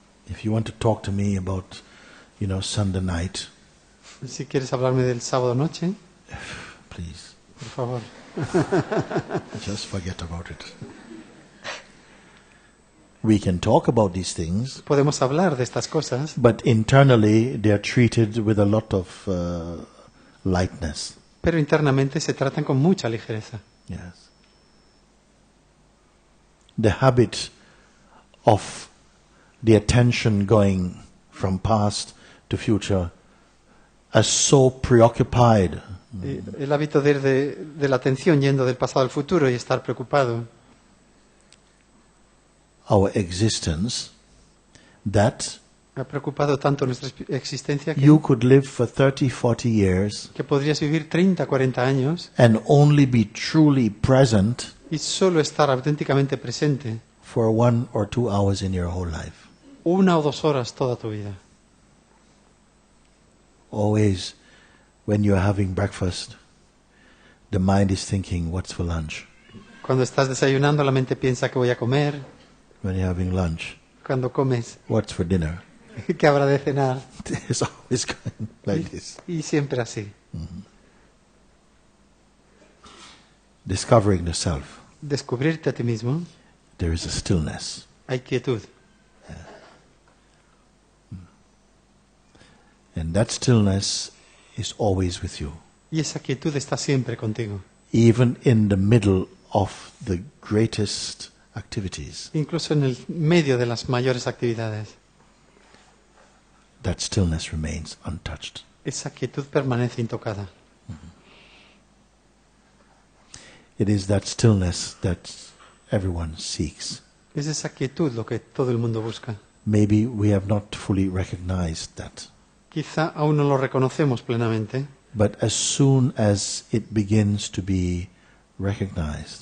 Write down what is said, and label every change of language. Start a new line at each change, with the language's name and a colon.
English: If you want to talk to me about, Sunday night,
Spanish: Si quieres hablarme del sábado noche,
English: please,
Spanish: por favor.
English: just forget about it. We can talk about these things,
Spanish: Podemos hablar de estas cosas,
English: but internally they are treated with a lot of lightness.
Spanish: pero internamente se tratan con mucha ligereza.
English: Yes. The habit of the attention going from past to future as so preoccupied.
Spanish: El hábito de ir de la atención yendo del pasado al futuro y estar preocupado.
English: Our existence that
Spanish: Me ha preocupado tanto nuestra existencia
English: you could live for 30, 40 years
Spanish: que podrías vivir 30, 40 años
English: and only be truly present
Spanish: y solo estar auténticamente presente
English: for 1 or 2 hours in your whole life.
Spanish: 1 o 2 horas toda tu vida.
English: Always, when you're having breakfast, the mind is thinking, what's for lunch?
Spanish: Cuando estás desayunando, la mente piensa que voy a comer.
English: When you're having lunch,
Spanish: Cuando comes,
English: what's for dinner?
Spanish: que habrá de cenar.
English: It's always going like this.
Spanish: Y siempre así.
English: Discovering the self,
Spanish: Descubrirte a ti mismo,
English: there is a stillness.
Spanish: hay quietud.
English: And that stillness is always with you.
Spanish: Y esa quietud está siempre contigo.
English: Even in the middle of the greatest activities,
Spanish: Incluso en el medio de las mayores actividades.
English: that stillness remains untouched.
Spanish: Esa quietud permanece intocada.
English: It is that stillness that everyone seeks.
Spanish: Es esa quietud lo que todo el mundo busca.
English: Maybe we have not fully recognized that.
Spanish: Quizá aún no lo reconocemos plenamente,
English: But as soon as it begins to be recognized,